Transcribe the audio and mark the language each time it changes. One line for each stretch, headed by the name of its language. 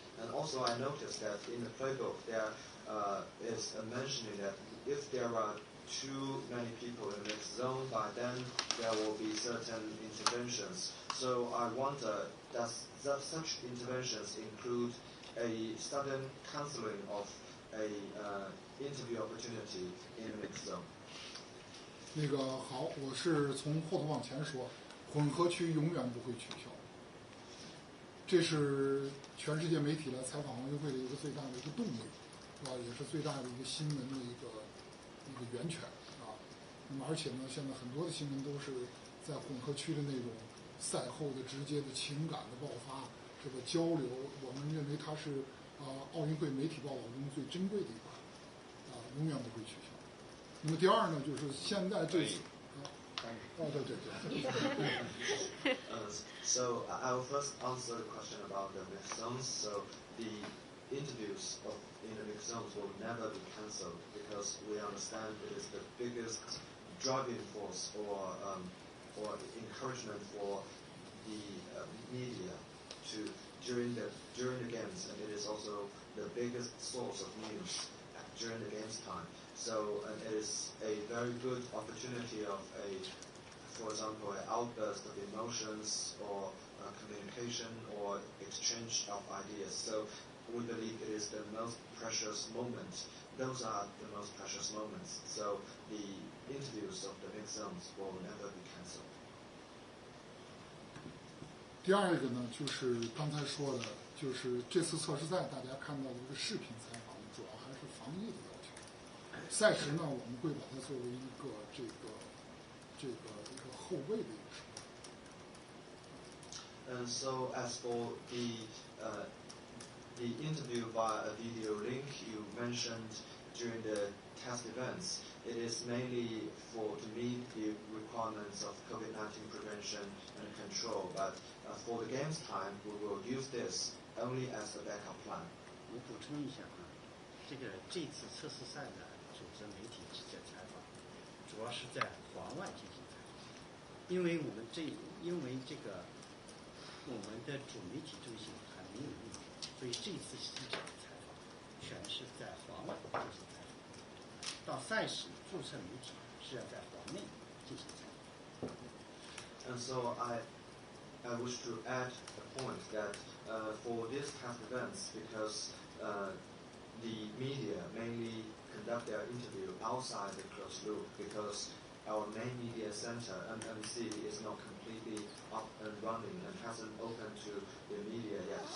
English: And also I noticed that in the playbook there is a mentioning that if there are too many people in the mixed zone, by then there will be certain interventions. So I wonder, does such interventions include a sudden cancelling of a interview opportunity in the mixed zone?
Chinese: 那个好，我是从后头往前说，混合区永远不会取消。这是全世界媒体来采访奥运会的一个最大的一个动力，是吧？也是最大的一个新闻的一个源泉啊。那么而且呢，现在很多的新闻都是在混合区的那种赛后的直接的情感的爆发，这个交流，我们认为它是奥运会媒体报道中最珍贵的一环，永远不会取消。那么第二呢，就是现在这次对。
English: So I will first answer the question about the mixed zones. So the interviews in the mixed zones will never be cancelled because we understand it is the biggest driving force or encouragement for the media to during the games, and it is also the biggest source of news during the games time. So it is a very good opportunity of for example, an outburst of emotions or communication or exchange of ideas. So we believe it is the most precious moment. Those are the most precious moments. So the interviews of the mixed zones will never be cancelled.
Chinese: 第二个呢，就是刚才说的，就是这次测试赛大家看到的这个视频采访，主要还是防疫的要求。赛时呢，我们会把它作为一个这个后卫的一个手段。
English: And so as for the the interview via a video link you mentioned during the test events, it is mainly to meet the requirements of COVID-19 prevention and control. But for the games time, we will use this only as a backup plan.
Chinese: 我补充一下啊，这次测试赛呢，组织媒体记者采访，主要是在环外进行采访，因为我们的主媒体中心还没有用，所以这次记者的采访全是在环外进行采访。到赛时注册媒体是要在环内进行采访。
English: And so I wish to add a point that for these test events, because the media mainly conduct their interview outside the closed loop, because our main media center, MMC, is not completely up and running and hasn't opened to the media yet.